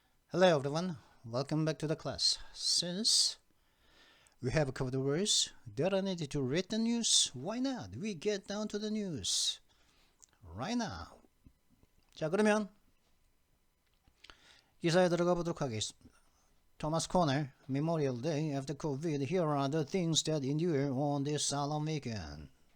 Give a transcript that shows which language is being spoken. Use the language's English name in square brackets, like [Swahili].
[English] Hello everyone, welcome back to the class. Since we have covered the words that are needed to read the news, why not? We get down to the news right now. [Korean] 자, 그러면 기사에 들어가 보도록 하겠습니다. [English] Thomas Corner, Memorial Day after COVID, here are the things that endure on this solemn weekend.